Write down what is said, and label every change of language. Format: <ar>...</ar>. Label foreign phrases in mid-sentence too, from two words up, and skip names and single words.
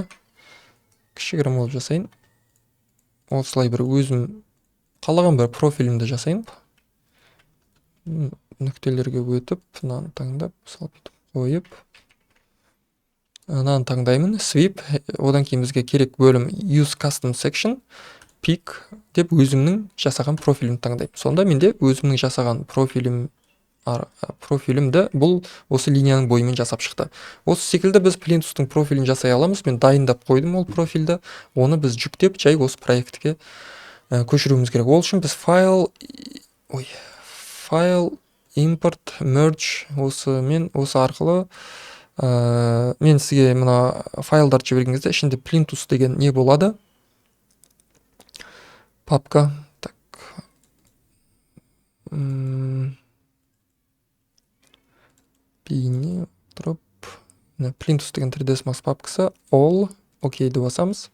<kk>Кішігірім болып жасайын. Осылай бір өзім қалаған бір профилімді жасайын. Нүктелерге өтіп, мынаны таңдап, салып қойып, мынаны таңдаймын, sweep. Одан кейін бізге керек бөлім</kk> <en>use custom section, pick</en> <kk>деп өзімнің жасаған профилімді таңдаймын. Сонда менде өзімнің жасаған профилімді бұл осы линияның бойымен жасап шықты. Осы секілді біз плинтустың профилін жасай аламыз. Мен дайындап қойдым ол профилді. Оны біз жүктеп, жай осы проектке көшіруіміз керек. Ол үшін біз</kk> <en>file, import, merge</en> <kk>осы арқылы мен сізге мына файлдарды жіберген кезде ішінде плинтус деген не болады? Папка. Бейне тұрып, плинтус деген 3ds Max папкасы, all, окейді басамыз.</kk>